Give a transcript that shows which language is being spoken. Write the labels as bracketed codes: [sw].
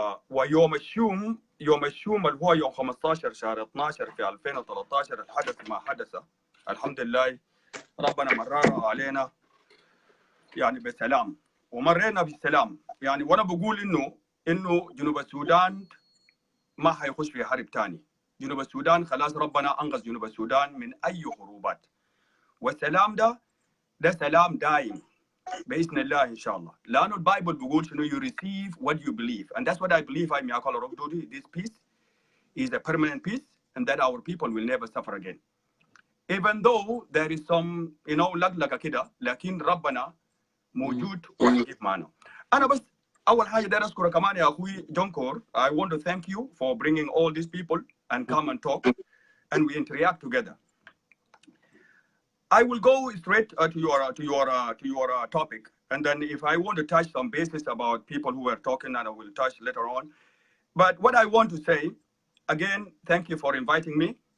[ar] ويوم الشوم اللي هو يوم 15 شهر 12 في 2013 الحدث ما حدث الحمد لله ربنا مررها علينا يعني بسلام ومرينا بالسلام يعني وأنا بقول إنه جنوب السودان ما حيخش في حرب تاني. جنوب السودان خلاص ربنا أنقذ جنوب السودان من أي حروبات. والسلام ده سلام دائم بإذن الله إن شاء الله. لأنه البايبل بيقول شنو [en] you receive what you believe. And that's what I believe I'm Miyakol Robdodi. This peace is a permanent peace and that our people will never suffer again. Even though there is some [ar] لقلقة كده لكن ربنا موجود ويجيب معنا. أنا بس أول حاجة داير أشكرك كمان يا أخوي جونكور. [en] I want to thank you for bringing all these people and come and talk and we interact together. I will go straight to your topic, and then if I want to touch some basis about people who were talking, and I will touch later on. But what I want to say, again, thank you for inviting me.